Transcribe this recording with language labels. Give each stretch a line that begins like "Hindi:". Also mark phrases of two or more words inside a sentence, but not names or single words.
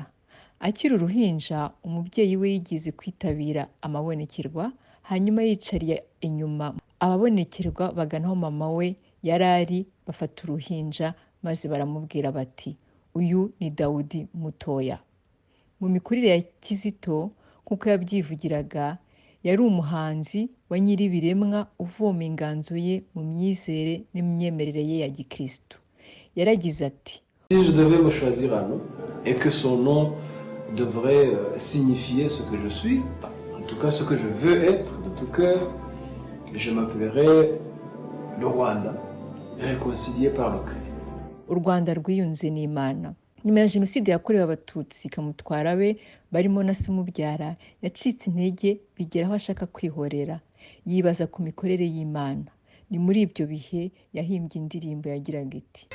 Kinyarwanda: Akiri uruhinja, umubyeyi we yigize kwitabira amabonekerwa, hanyuma yicariye inyuma ababonekerwa baganaho mama we yarari, bafata uruhinja maze baramubwira bati: uyu ni Dawudi mutoya. Mu mikurire ya Kizito kuko yabyivugiraga, yari umuhanzi wa nyiribiremwa uvoma inganzo ye mu myizere n'imyemerere ye ya Gikristo. Yaragize ati:
French: si je devais me choisir un nom et que son nom devrait signifier ce que je suis, en tout cas ce que je veux être de tout cœur, je m'appellerais le Rwanda, réconcilié par le Christ.
Kinyarwanda: U Rwanda rwiyunze n'Imana. Nyuma ya Jenoside yakorewe Abatutsi, Kamutwara be barimo na se umubyara yacitse intege bigeraho ashaka kwihorera, yibaza ku mikorere y'Imana. Ni muri ibyo bihe yahimbye indirimbo yagiraga iti: